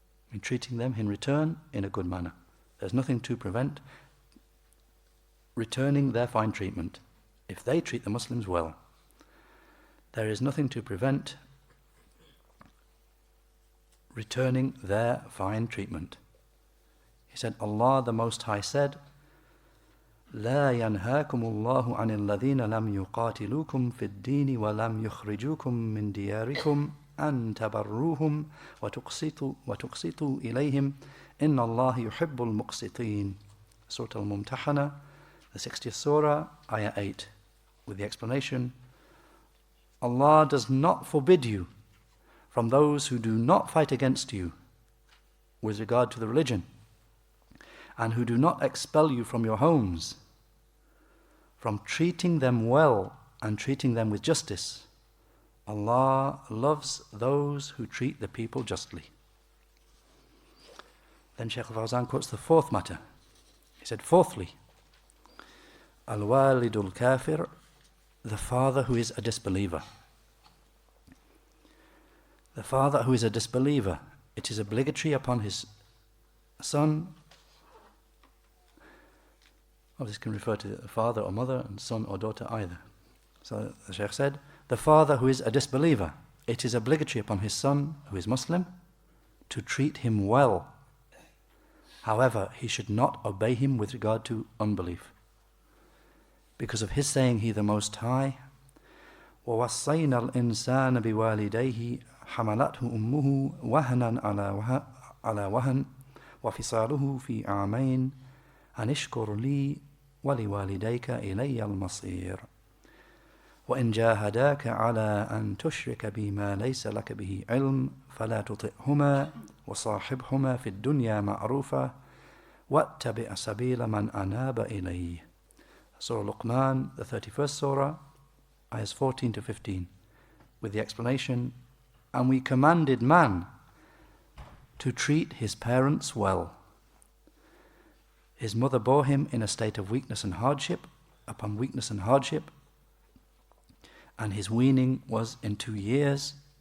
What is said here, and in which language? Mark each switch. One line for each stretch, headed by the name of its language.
English: I mean, treating them in return in a good manner. There's nothing to prevent returning their fine treatment if they treat the Muslims well. There is nothing to prevent returning their fine treatment. He said, Allah the Most High said,
Arabic: لا ينهاكم الله عن الذين لم يقاتلوكم في الدين ولم يخرجوكم من دياركم أن تبروهم وتقسطوا إليهم إن الله يحب المقسطين.
English: Surah Al-Mumtahana, the 60th surah, ayah 8, with the explanation, Allah does not forbid you from those who do not fight against you with regard to the religion, and who do not expel you from your homes, from treating them well and treating them with justice. Allah loves those who treat the people justly. Then Shaykh Fawzan quotes the fourth matter. He said, fourthly, Al-Walidul Kafir, the father who is a disbeliever. The father who is a disbeliever, it is obligatory upon his son. Well, this can refer to the father or mother and son or daughter either. So the Shaykh said, the father who is a disbeliever, it is obligatory upon his son who is Muslim to treat him well. However, he should not obey him with regard to unbelief, because of his saying, He the Most High,
Arabic: وَوَصَّيْنَا الْإِنسَانَ بِوَالِدَيْهِ حَمَلَتْهُ أُمُّهُ وَهْنًا عَلَى وَهْنٍ وَفِصَالُهُ فِي عَامَيْنِ أَنِ اشْكُرْ لِي وَلِوَالِدَيْكَ إِلَيَّ الْمَصِيرُ وَإِنْ جَاهَدَاكَ عَلَى أَنْ تُشْرِكَ بِمَا لَيْسَ لَكَ بِهِ عِلْمٌ فَلَا تُطِعْهُمَا وَصَاحِبْهُمَا فِي الدُّنْيَا مَعْرُوفًا وَاتَّبِعْ سَبِيلَ مَنْ أَنَابَ إِلَيَّ.
English: Surah Luqman, the 31st surah, ayahs 14 to 15, with the explanation, and we commanded man to treat his parents well. His mother bore him in a state of weakness and hardship, upon weakness and hardship, and his weaning was in 2 years.